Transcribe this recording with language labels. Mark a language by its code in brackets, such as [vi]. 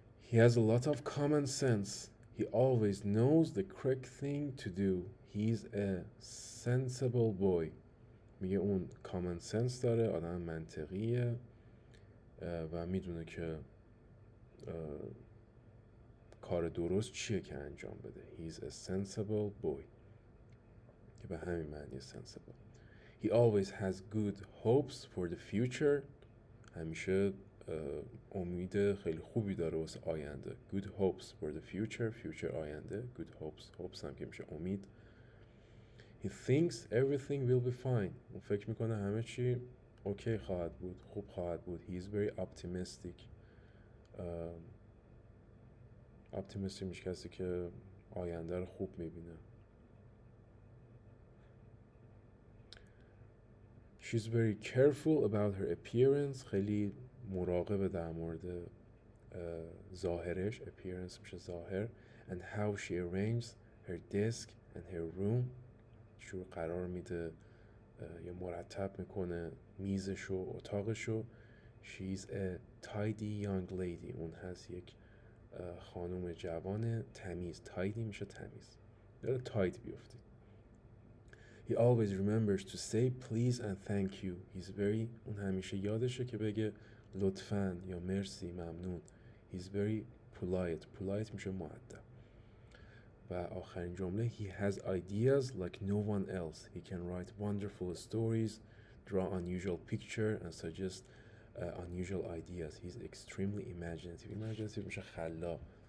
[en] He has a lot of common sense. He always knows the correct thing to do. He's a sensible boy. [fa] میگه اون common sense داره، آدم منطقیه و میدونه که کار درست چیه که انجام بده. [en] He's a sensible boy. [fa] که به همین معنی sensible. [en] He always has good hopes for the future. [fa] همیشه امید خیلی خوبی داره واسه آینده. [en] Good hopes for the future آینده. Good hopes [fa] هم که میشه امید. [en] He thinks everything will be fine. [fa] اون فکر میکنه همه چی اوکی خواهد بود، خوب خواهد بود. [en] He is very optimistic. [fa] optimistic میشه کسی که آینده رو خوب میبینه. [en] She's very careful about her appearance. [fa] خیلی مراقبه در مورد ظاهرش. appearance میشه ظاهر. [en] And how she arranges her desk and her room. [fa] شو قرار میده یا مرتب میکنه میزش و اتاقشو. [en] She's a tidy young lady. [fa] اون هست یک خانم جوان تمیز. tidy میشه تمیز. یاد تایت بیفتید. [en] He always remembers to say please and thank you. He's very [fa] اون همیشه یادشه که بگه لطفاً یا مرسی ممنون. [en] He's very polite [fa] میشه مؤدب. و آخرین جمله [en] he has ideas like no one else. He can write wonderful stories, draw unusual picture and suggest unusual ideas. He's extremely imaginative [fa] میشه خلاق.